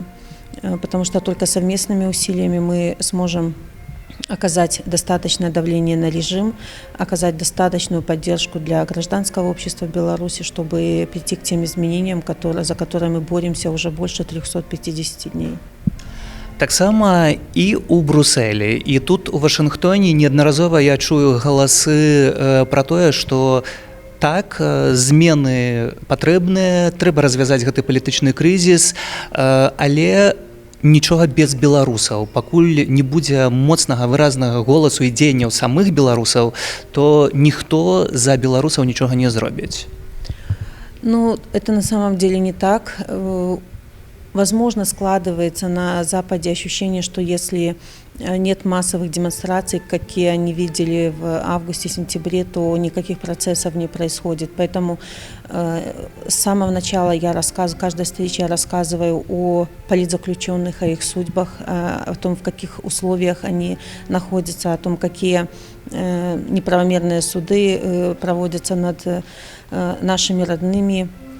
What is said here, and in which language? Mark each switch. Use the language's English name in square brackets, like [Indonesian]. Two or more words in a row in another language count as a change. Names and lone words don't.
[Russian] Потому что только совместными усилиями мы сможем оказать достаточное давление на режим, оказать достаточную поддержку для гражданского общества в Беларуси, чтобы прийти к тем изменениям, за которые мы боремся уже больше 350 дней. [Belarusian] Таксама і ў Брусэлі, і тут у Вашынгтоне неаднаразова я чую галасы пра тое, што так, змены патрэбныя, трэба развязаць гэты палітычны крызіс, але нічога без беларусаў. Пакуль не будзе моцнага выразнага голасу і дзеянняў самых беларусаў, то ніхто за беларусаў нічога не зробіць. [Russian] Это на самом деле не так. Возможно, складывается на Западе ощущение, что если нет массовых демонстраций, какие они видели в августе-сентябре, то никаких процессов не происходит. Поэтому с самого начала каждой встречи я рассказываю о политзаключенных, о их судьбах, о том, в каких условиях они находятся, о том, какие неправомерные суды проводятся над нашими родными,